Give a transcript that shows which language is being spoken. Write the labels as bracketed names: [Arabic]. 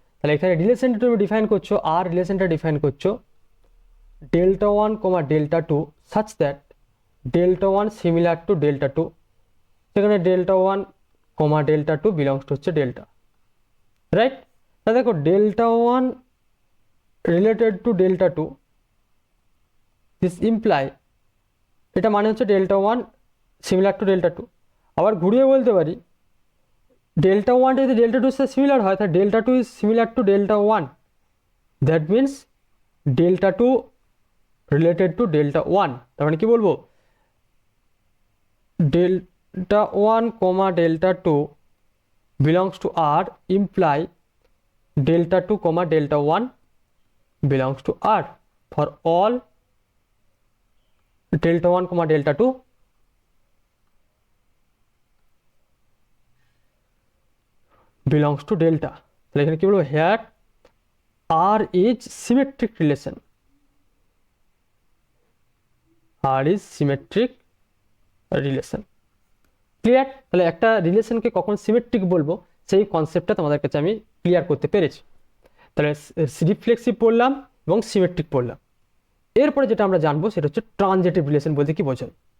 [Bangla] তাহলে এখানে রিলেশনটা তুমি ডিফাইন করছো, [English] আর রিলেশনটা ডিফাইন করছো delta 1, delta 2 such that delta 1 similar to delta 2, সেখানে delta 1, delta 2 belongs to হচ্ছে delta, রাইট? [Bangla] তাহলে দেখো [English] delta 1 related to delta 2, this imply [Bangla] এটা মানে হচ্ছে [English] delta 1 similar to delta 2। [Bangla] আবার ঘুরিয়ে বলতে পারি [English] delta 1 যদি delta 2 এর সাথে সিমিলার হয়, তাহলে delta 2 is similar to delta 1, that means delta 2 related to delta one, [Bangla] তার মানে কি বলবো, [English] Delta one comma delta two belongs to R imply delta two comma delta one belongs to R for all delta 1 comma delta 2 belongs to delta। [Bangla] তাহলে এখানে কি বলবো, [English] here R is symmetric relation, R is symmetric relation। [Bangla] Clear? তাহলে একটা রিলেশনকে কখন symmetric বলবো সেই কনসেপ্টটা তোমাদের কাছে আমি ক্লিয়ার করতে পেরেছি। তাহলে রিফ্লেক্সিভ পড়লাম এবং সিমেট্রিক পড়লাম। এরপরে যেটা আমরা জানবো সেটা হচ্ছে ট্রানজিটিভ রিলেশন বলতে কি বোঝায়।